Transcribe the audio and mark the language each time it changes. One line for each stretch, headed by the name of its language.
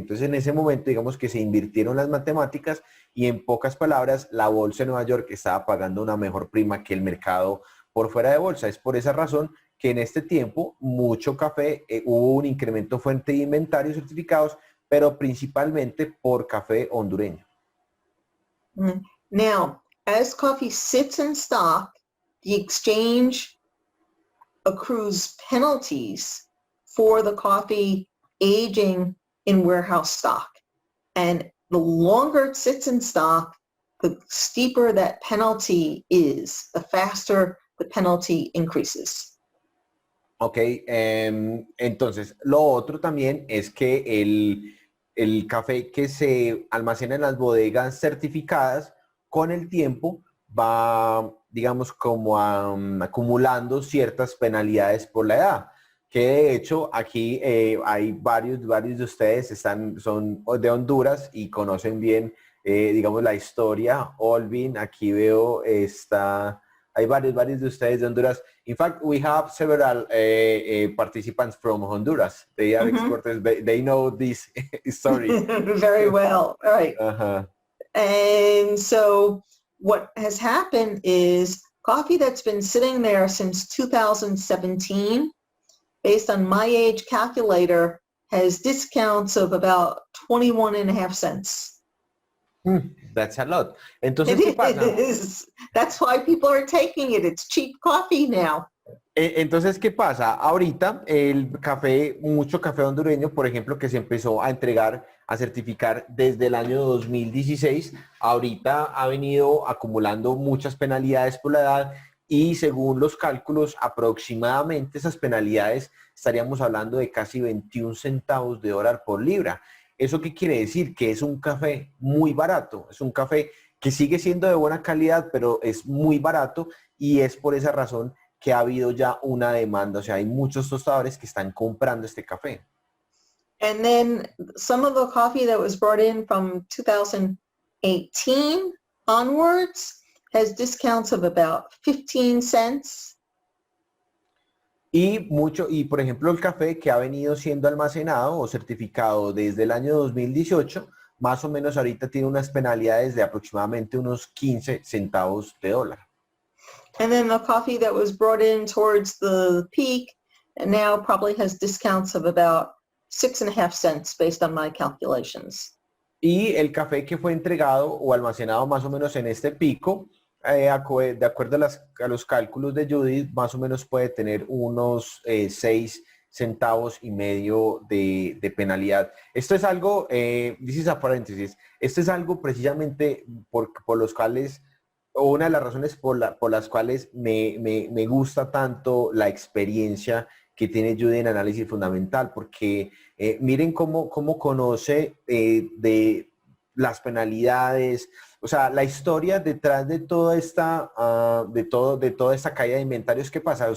Spanish: Entonces en ese momento, digamos que se invirtieron las matemáticas y, en pocas palabras, la bolsa de Nueva York estaba pagando una mejor prima que el mercado por fuera de bolsa. Es por esa razón que en este tiempo mucho café, hubo un incremento fuerte de inventarios certificados, pero principalmente por café hondureño.
English: Now, as coffee sits in stock, the exchange accrues penalties for the coffee aging in warehouse stock. And the longer it sits in stock, the steeper that penalty is, the faster the penalty increases.
Spanish: Ok, entonces lo otro también es que el café que se almacena en las bodegas certificadas, con el tiempo va, digamos, como acumulando ciertas penalidades por la edad. Que de hecho aquí hay varios de ustedes son de Honduras y conocen bien, digamos, la historia. Olvin, aquí veo hay varios de ustedes de Honduras.
English: In fact, we have several participants from Honduras. They are exporters. They know this story. Very well. All right. Uh-huh. And so what has happened is coffee that's been sitting there since 2017, based on my age calculator, has discounts of about 21.5 cents. That's a lot.
Spanish: Entonces, ¿qué pasa?
English: It is. That's why people are taking it. It's cheap coffee now.
Spanish: Entonces, ¿qué pasa? Ahorita el café, mucho café hondureño, por ejemplo, que se empezó a entregar, a certificar desde el año 2016, ahorita ha venido acumulando muchas penalidades por la edad y según los cálculos, aproximadamente esas penalidades estaríamos hablando de casi 21 centavos de dólar por libra. ¿Eso qué quiere decir? Que es un café muy barato, es un café que sigue siendo de buena calidad, pero es muy barato y es por esa razón que ha habido ya una demanda, o sea, hay muchos tostadores que están comprando este café.
English: And then some of the coffee that was brought in from 2018 onwards has discounts of about 15 cents.
Spanish: Y por ejemplo, el café que ha venido siendo almacenado o certificado desde el año 2018, más o menos ahorita tiene unas penalidades de aproximadamente unos 15 centavos de dólar.
English: And then the coffee that was brought in towards the peak now probably has discounts of about 6.5 cents based on my calculations.
Spanish: Y el café que fue entregado o almacenado más o menos en este pico, de acuerdo a los cálculos de Judith, más o menos puede tener unos 6 centavos y medio de penalidad. Esto es algo, dices a paréntesis, esto es algo precisamente por los cuales, o una de las razones por las cuales me gusta tanto la experiencia que tiene Judy en análisis fundamental, porque miren cómo conoce de las penalidades, o sea, la historia detrás de toda esta, de toda esta caída de inventarios que pasa.